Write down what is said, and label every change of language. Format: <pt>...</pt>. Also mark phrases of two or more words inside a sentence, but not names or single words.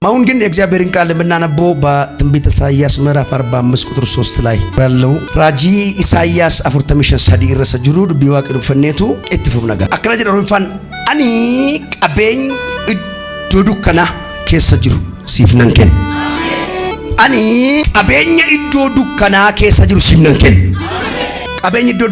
<am>አሁን ግን የእግዚአብሔርን ቃል የምናነበው በትንቢተ ኢሳይያስ ምዕራፍ 45 ቁጥር 3 ላይ ባለው ራጂ</am> <om>ኢሳይያስ 45 irra jiru dubbii waaqni fanneetu itti fufna nagaa akkana jedha roonfaan ani qabeenya iddoo dukkanaa keessa jiru siif nan kenna ani qabeenya iddoo dukkanaa keessa jiru siif nan kenna qabeenya iddoo</om>